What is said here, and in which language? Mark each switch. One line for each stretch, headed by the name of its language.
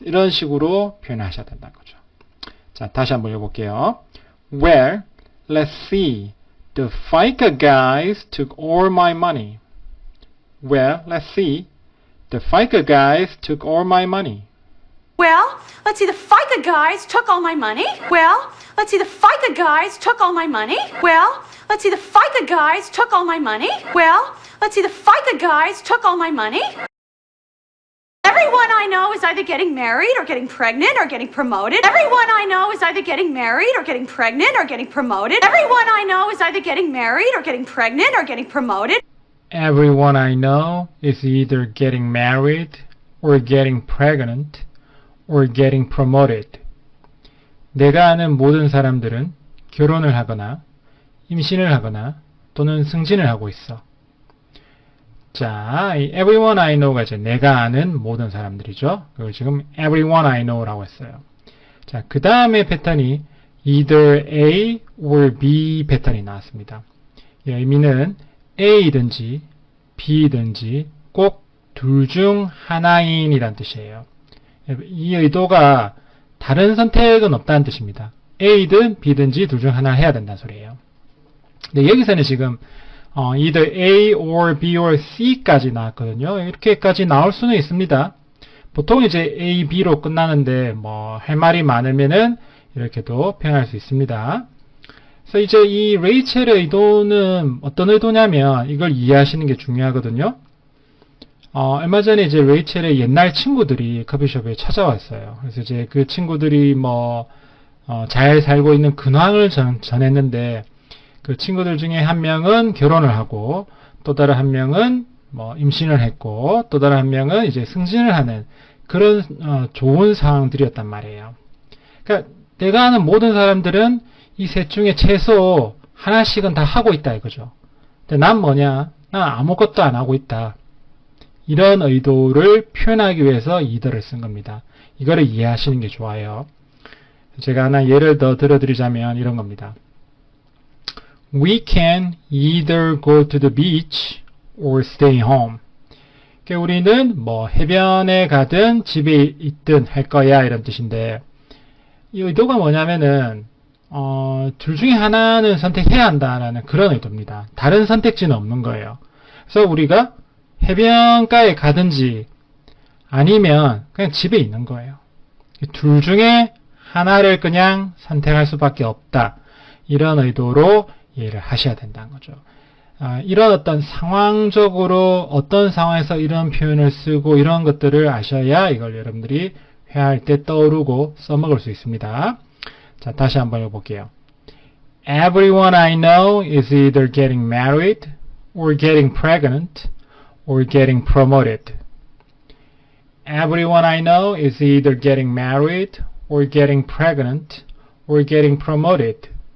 Korean: 이런 식으로 표현하셔야 된다는 거죠. 자, 다시 한번 읽어볼게요.
English: Well, let's see. The FICA guys took all my money. Well, let's see. The FICA guys took all my money. Well, let's see, the FICA guys took all my money. Well, let's see, the FICA guys took all my money. Well, let's see, the FICA guys took all my money. Well, let's see, the FICA guys took all my money. Everyone I know is either getting married or getting pregnant or getting promoted. Everyone I know is either getting married or getting pregnant or getting promoted. Everyone I know is either getting married or getting pregnant or getting promoted. Everyone I know is either getting married or getting pregnant or getting promoted.
Korean: 내가 아는 모든 사람들은 결혼을 하거나 임신을 하거나 또는 승진을 하고 있어. 자, 이
English: everyone I know
Korean: 가 이제 내가 아는 모든 사람들이죠. 그걸 지금
English: everyone I know
Korean: 라고 했어요. 자, 그 다음에 패턴이
English: either A or B
Korean: 패턴이 나왔습니다. 이 의미는 A든지 B든지 꼭 둘 중 하나인이란 뜻이에요. 이 의도가 다른 선택은 없다는 뜻입니다. A든 B든지 둘 중 하나 해야 된다는 소리예요. 근데 여기서는 지금
English: either A or B or C
Korean: 까지 나왔거든요. 이렇게까지 나올 수는 있습니다. 보통 이제 A, B로 끝나는데 뭐 할 말이 많으면은 이렇게도 표현할 수 있습니다. 그래서 이제 이 레이첼의 의도는 어떤 의도냐면 이걸 이해하시는 게 중요하거든요. 얼마 전에 이제 레이첼의 옛날 친구들이 커피숍에 찾아왔어요. 그래서 이제 그 친구들이 뭐 잘 살고 있는 근황을 전했는데 그 친구들 중에 한 명은 결혼을 하고 또 다른 한 명은 뭐 임신을 했고 또 다른 한 명은 이제 승진을 하는 그런 좋은 상황들이었단 말이에요. 그러니까 내가 아는 모든 사람들은 이 셋 중에 최소 하나씩은 다 하고 있다 이거죠. 근데 난 뭐냐? 난 아무것도 안 하고 있다. 이런 의도를 표현하기 위해서 either를 쓴 겁니다. 이거를 이해하시는 게 좋아요. 제가 하나 예를 더 들어드리자면 이런 겁니다.
English: We can either go to the beach or stay home.
Korean: 그러니까 우리는 뭐 해변에 가든 집에 있든 할 거야 이런 뜻인데 이 의도가 뭐냐면은 둘 중에 하나는 선택해야 한다라는 그런 의도입니다. 다른 선택지는 없는 거예요. 그래서 우리가 해변가에 가든지 아니면 그냥 집에 있는 거예요. 둘 중에 하나를 그냥 선택할 수밖에 없다. 이런 의도로 이해를 하셔야 된다는 거죠. 이런 어떤 상황적으로 어떤 상황에서 이런 표현을 쓰고 이런 것들을 아셔야 이걸 여러분들이 회화할 때 떠오르고 써먹을 수 있습니다. 자, 다시 한번 읽어볼게요.
English: Everyone I know is either getting married or getting pregnant or getting promoted. everyone I know is either getting married or getting pregnant or getting promoted.